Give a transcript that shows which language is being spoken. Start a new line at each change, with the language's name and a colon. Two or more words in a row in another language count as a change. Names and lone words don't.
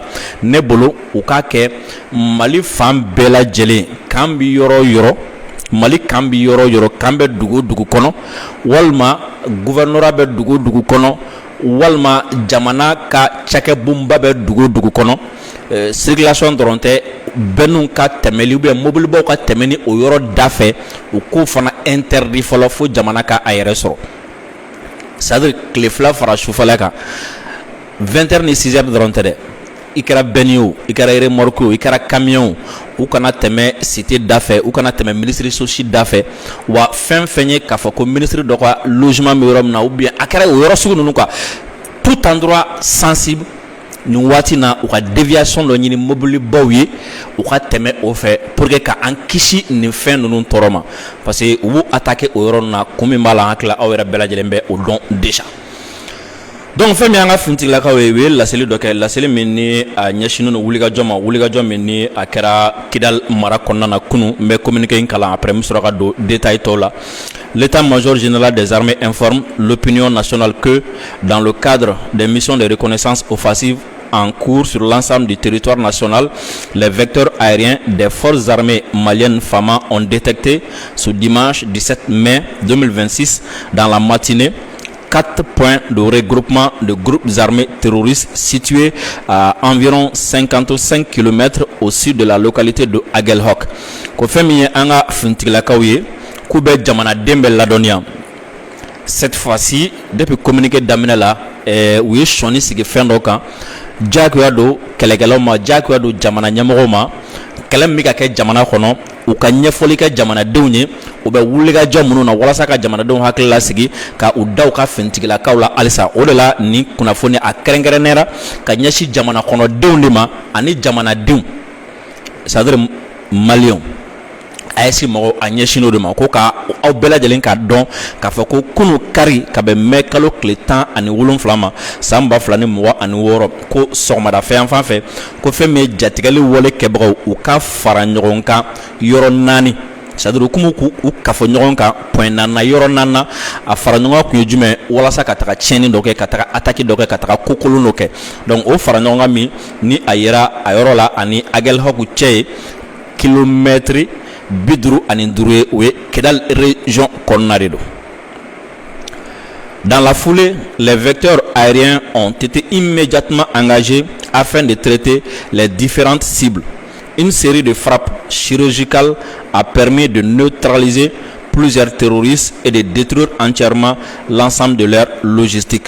Bambara: Ne bolo u k'a kɛ Mali fan bɛɛ lajɛlen, kan bi yɔrɔ o yɔrɔ, Mali kan bi yɔrɔ o yɔrɔ, kan bɛ dugu o dugu kɔnɔ, walima gouvernorat bɛ dugu o dugu kɔnɔ, walima jamana ka cakɛbonba bɛ dugu o dugu kɔnɔ, circulation dɔrɔn tɛ, bɛnniw ka tɛmɛli
French: ou bien
Bambara: mobilibaw ka tɛmɛ ni o yɔrɔ da fɛ, u k'o fana interdit fɔlɔ fo jamana ka a yɛrɛ sɔrɔ. C'est-à-dire tile fila fara sufɛla kan 20h ni 6h dɔrɔn tɛ dɛ, i kɛra bɛnni ye o, i kɛra remorque o, i kɛra camion o, u kana tɛmɛ cité da fɛ, u kana tɛmɛ ministre sosi da fɛ, wa fɛn fɛn ye k'a fɔ ko ministre dɔ ka logement bɛ yɔrɔ min na
French: ou bien
Bambara: a kɛra o yɔrɔ sugu ninnu
French: quoi, tout endroit sensible
Bambara: nin waati na u ka déviation dɔ ɲini mobilibaw ye, u ka tɛmɛ o fɛ
French: pour que
Bambara: ka an kisi nin fɛn ninnu tɔɔrɔ ma,
French: parce que
Bambara: u b'u attaquer o yɔrɔ ninnu na kun min b'a la, an hakili aw yɛrɛ bɛɛ lajɛlen bɛ o dɔn déjà. Donc fɛn min an ka finitigilakaw ye u ye laseli dɔ kɛ, laseli min ni a ɲɛsinnen don wulikajɔ ma, wulikajɔ min ni a kɛra Kidal mara kɔnɔna na kunun. N bɛ communiqué in kalan après n bɛ sɔrɔ ka don détail tɔw la.
French: L'état-major général des armées informe l'opinion nationale que dans le cadre des missions de reconnaissance offensive en cours sur l'ensemble du territoire national, les vecteurs aériens des forces armées maliennes FAMA ont détecté ce dimanche 17 mai 2026 dans la matinée 4 points de regroupement de groupes armés terroristes situés à environ 55 km au sud de la localité de Aguelhok.
Bambara: Ko fɛn min ye an ka finitigilakaw ye k'u bɛ jamanaden bɛɛ ladɔnniya.
French: Cette fois-ci depuis
Bambara: communiqué daminɛ la u ye sɔnni sigi fɛn dɔ kan, jagoya don kɛlɛkɛlaw ma, jagoya don jamana ɲɛmɔgɔw ma, kɛlɛ min bɛ ka kɛ jamana kɔnɔ u ka ɲɛfɔli kɛ jamanadenw ye, u bɛ wulikajɔ minnu na walasa ka jamanadenw hakili lasigi ka u da u ka finitigilakaw la halisa. O de la nin kunnafoni a kɛrɛnkɛrɛnnera ka ɲɛsin jamana kɔnɔdenw de ma ani jamanadenw,
French: c'est-à-dire maliyɛnw.
Bambara: AES mɔgɔw a ɲɛsinn'o de ma ko ka aw bɛɛ lajɛlen k'a dɔn k'a fɔ ko kunu kari ka bɛn mɛn kalo tile 17 ma san 2026 ko sɔgɔmadafɛ yan fan fɛ ko fɛn min ye jatigɛli wale kɛbagaw u ka fara ɲɔgɔn kan yɔrɔ 4, c'est-à-dire u kun k'u kafo ɲɔgɔn kan point 4 yɔrɔ 4 a fara ɲɔgɔn kun ye jumɛn walasa ka taga tiɲɛni dɔ kɛ, ka taga attaque dɔ kɛ, ka taga kokolon dɔ kɛ. Donc o fara ɲɔgɔn kan min ni a yera a yɔrɔ la ani Aguelhok cɛ ye kilomètre 55 ye, o ye Kidal région kɔnɔna de don.
French: Dans la foulée, les vecteurs aériens ont été immédiatement engagés afin de traiter les différentes cibles. Une série de frappes chirurgicales a permis de neutraliser plusieurs terroristes et de détruire entièrement l'ensemble de leur logistique.